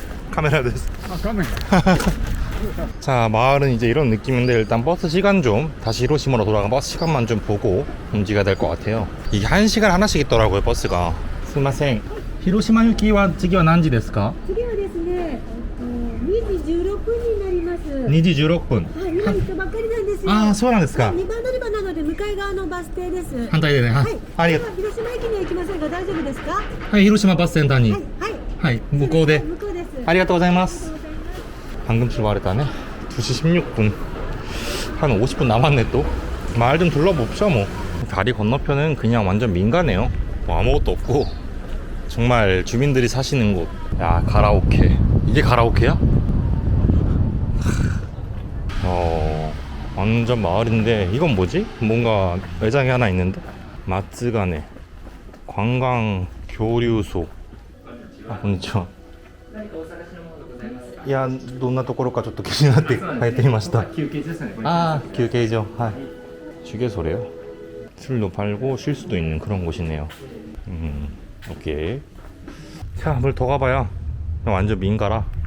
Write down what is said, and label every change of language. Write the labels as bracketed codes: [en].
[ko] 카메라 됐어. 자, 마을은 이제 이런 느낌인데 일단 버스 시간 좀 다시 히로시마로 돌아가 버스 시간만 좀 보고 움직여야 될 것 같아요. 이게 1시간 하나씩 있더라고요 버스가. [ja] 스마생. 히로시마 유키와次は何時ですか？次はですね、2時16分になります。 2時16分。はい、今行ったばっかりなんですよ。ああ、そうなんですか。 2番乗り場なので向かい側のバス停です。反対でね。はい。ありがとう。では広島駅には行きませんが大丈夫ですか？はい、広島バスセンターに。はい、はい。向こうで。向こうです。ありがとうございます。 [ko] 방금 출발했다네. 2시 16분. 한 50분 남았네 또. 마을 좀 둘러봅시다 뭐. 다리 건너편은 그냥 완전 민가네요. 뭐 아무것도 없고 정말 주민들이 사시는 곳. 야, 가라오케. 이게 가라오케야? 완전 마을인데 이건 뭐지? 뭔가 매장이 하나 있는데? 마츠가네 관광 교류소. [ja] konnichiwa. いや、どんなところかちょっと気になって帰ってみました。休憩所ですね。休憩所。 [ko] 휴게소래요. 술도 팔고 쉴 수도 있는 그런 곳이네요. 오케이. 자, 뭘 더 가봐야 완전 민가라.